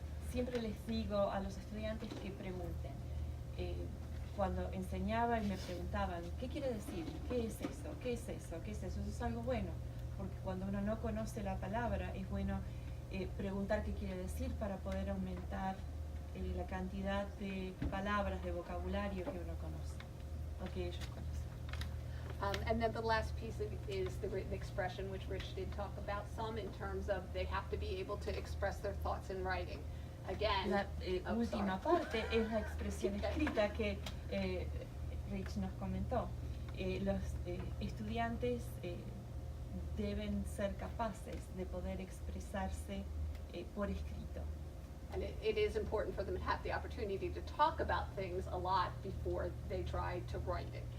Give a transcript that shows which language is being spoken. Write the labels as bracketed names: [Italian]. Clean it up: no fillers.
[Spanish] Siempre les digo a los estudiantes que pregunten. Cuando enseñaba y me preguntaban, ¿qué quiere decir? ¿Qué es eso? ¿Qué es eso? ¿Qué es eso? Eso es algo bueno, porque cuando uno no conoce la palabra, es bueno preguntar qué quiere decir para poder aumentar la cantidad de palabras, de vocabulario que uno conoce, o que ellos conocen. [English] And then the last piece is the written expression, which Rich did talk about some in terms of they have to be able to express their thoughts in writing. Again, [Spanish] La última parte es la expresión escrita que Rich nos comentó. Los estudiantes deben ser capaces de poder expresarse por escrito. [English] And it is important for them to have the opportunity to talk about things a lot before they try to write it.